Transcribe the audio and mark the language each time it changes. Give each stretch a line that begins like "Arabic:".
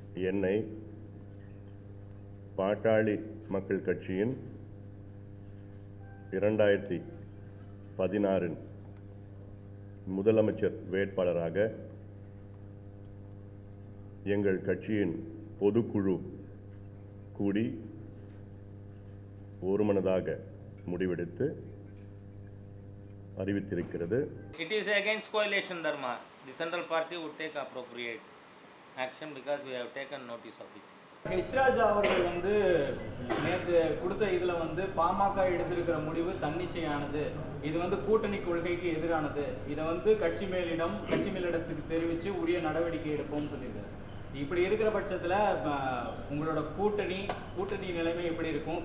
Tamil: என்னை பாட்டாளி மக்கள் கட்சியின் 2016 முதலமைச்சர் வேட்பாளராக எங்கள் கட்சியின் பொதுக்குழு கூடி ஒருமனதாக முடிவெடுத்து அறிவித்திருக்கிறது.
English: It is against coalition dharma. The central party would take appropriate action because we have taken notice of it.
Tamil: H Raja அவர்கள் நேற்று கொடுத்த இதில் பாமக எடுத்திருக்கிற முடிவு தன்னிச்சையானது, இது கூட்டணி கொள்கைக்கு எதிரானது, இதை கட்சி மேலிடத்துக்கு தெரிவித்து உரிய நடவடிக்கை எடுப்போம்னு சொல்லியிருக்காரு. இப்படி இருக்கிற பட்சத்தில் உங்களோட கூட்டணி நிலைமை எப்படி இருக்கும்?